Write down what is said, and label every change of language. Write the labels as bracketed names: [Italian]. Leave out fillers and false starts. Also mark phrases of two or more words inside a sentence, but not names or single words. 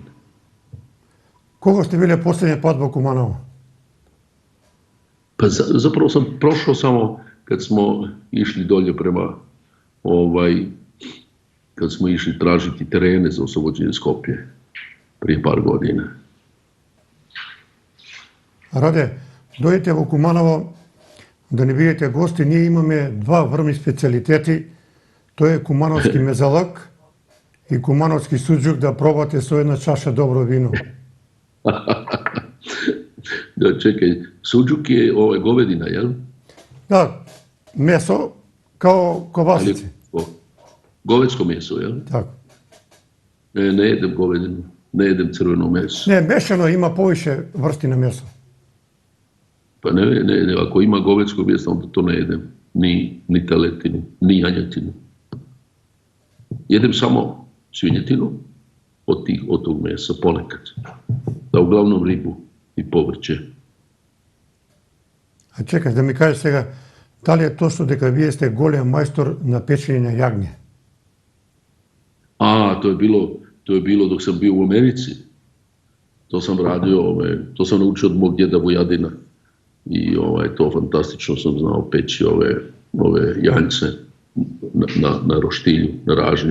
[Croatian] Koga ste bili posljednji put u Kumanovu? Pa zapravo sam prošao samo kad smo išli dolje prema kad smo išli tražiti terene za oslobođenje Skopje prije par godina. [Macedonian] Раде, дојдете во Куманово да ни бидете гости. Ние имаме два врвни специјалитети. Тоа е кумановски мезалак и кумановски суџук, да пробате со една чаша добро вино. [Croatian] Da, čekaj, suđuk je govedina, jel? [Macedonian] Да, месо као ковасици. [Croatian] Govedsko meso, jel? [Macedonian] Така. [Croatian] Ne jedem govedinu, ne jedem crveno meso. [Macedonian] Не, мешано има повише врсти на месо. [Croatian] Pa ne, ako ima govedsko meso, onda to ne jedem. Ni teletinu, ni janjetinu. Jedem samo svinjetinu od tog mesa, ponekad. Da, uglavnom ribu i povrće. A čekaj, da mi kažeš [Macedonian] сега, дали е точно дека вие сте голем мајстор на печење на јагње? [Croatian] To je bilo dok sam bio u Americi. To sam radio, to sam naučio od mog djeda Vujadina. I to fantastično sam znao peći ove janjce na roštilju, na ražnju.